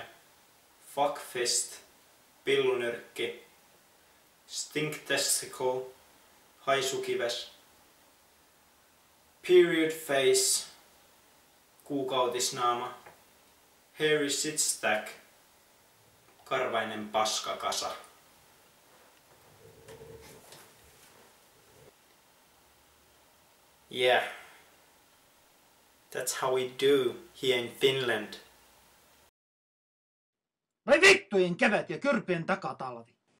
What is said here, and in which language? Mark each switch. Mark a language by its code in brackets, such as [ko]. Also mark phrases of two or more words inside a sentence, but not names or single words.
[en] Fuckfist, pillunyrkki. Stink testicle, haisukives. Period face, kuukautisnaama. Hairy sitstack, [fi] karvainen paskakasa. [en] Yeah, that's how we do here in Finland. [fi] Vai vittujen kevät ja kyrpien takatalvi.